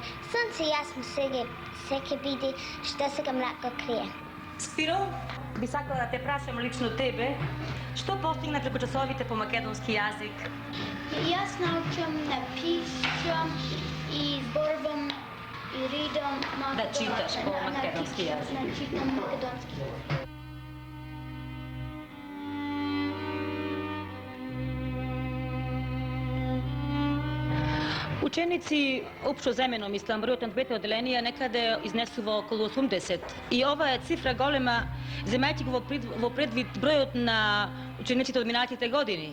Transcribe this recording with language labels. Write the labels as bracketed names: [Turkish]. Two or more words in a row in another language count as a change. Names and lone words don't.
[Macedonian] Сонце јасно секе биде, што сега мрако крие. Спиро, би сакала да те прашам лично тебе, што постигна преку часовите по македонски јазик? Јас научам, напишам и зборувам Da čitaš po makedonski jezik. Da čitam makedonski jezik. Ученици общо земено, мислам, бројот на двете оделенија некаде изнесува околу 80. И ова е цифра голема, земајќи го во предвид бројот на учениците од минатите години.